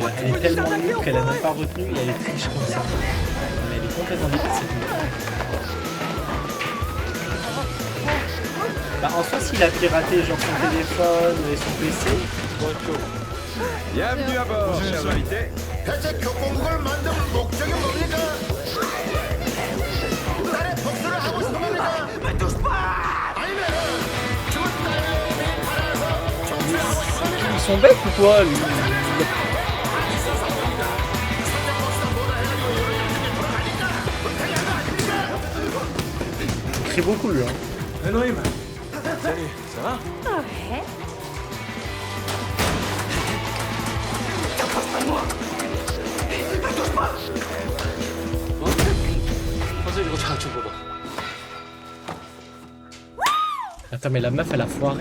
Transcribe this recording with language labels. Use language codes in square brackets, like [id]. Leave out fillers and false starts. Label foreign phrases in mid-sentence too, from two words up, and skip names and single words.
[fr] Elle est tellement nulle qu'elle a même pas retenu et elle est triche comme ça. Mais elle est complètement débile cette nulle. Bah, en soi, s'il a piraté genre son téléphone et son PC. Bienvenue à bord, chers invités. [ko] 대체 교권국을 만든 목적이 뭡니까? 딸의 복수를 하고 싶은 겁니까? 아니면은 죽은 딸의 몸이 팔아서 정치를 하고 싶은 겁니까? [fr] Ils sont bêtes ou quoi lui? Il crie beaucoup lui hein. Salut, ça va? Ouais. Attends mais la meuf elle a foiré.